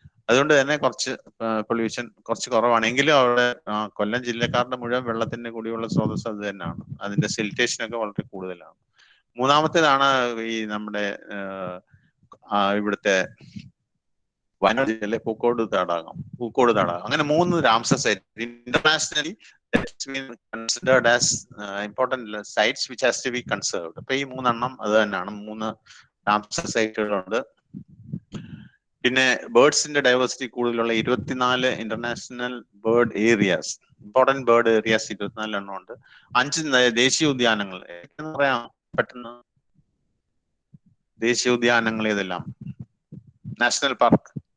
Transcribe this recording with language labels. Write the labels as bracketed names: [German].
[Malayalam] അതുകൊണ്ട് തന്നെ കുറച്ച് പൊല്യൂഷൻ കുറച്ച് കുറവാണ്. എങ്കിലും അവിടെ കൊല്ലം ജില്ലക്കാരുടെ മുഴുവൻ വെള്ളത്തിന്റെ കൂടിയുള്ള സ്രോതസ് അത് തന്നെയാണ്. അതിന്റെ സിൽറ്റേഷൻ ഒക്കെ വളരെ കൂടുതലാണ്. മൂന്നാമത്തേതാണ് ഈ നമ്മുടെ ഇവിടുത്തെ വയനാട് ജില്ലയിലെ പൂക്കോട് തടാകം. അങ്ങനെ 3 Ramsar site internationally [English] that's been considered as important sites which has to be conserved. [Malayalam] അപ്പൊ ഈ 3 എണ്ണം അത് തന്നെയാണ്. 3 രാംസർ സൈറ്റുകളുണ്ട്. പിന്നെ ബേർഡ്സിന്റെ ഡൈവേഴ്സിറ്റി കൂടുതലുള്ള 24 international bird areas, important bird areas 24 എണ്ണം ഉണ്ട്. 5 ദേശീയ ഉദ്യാനങ്ങൾ. പറയാം പെട്ടെന്ന് ദേശീയ ഉദ്യാനങ്ങൾ ഏതെല്ലാം? National park.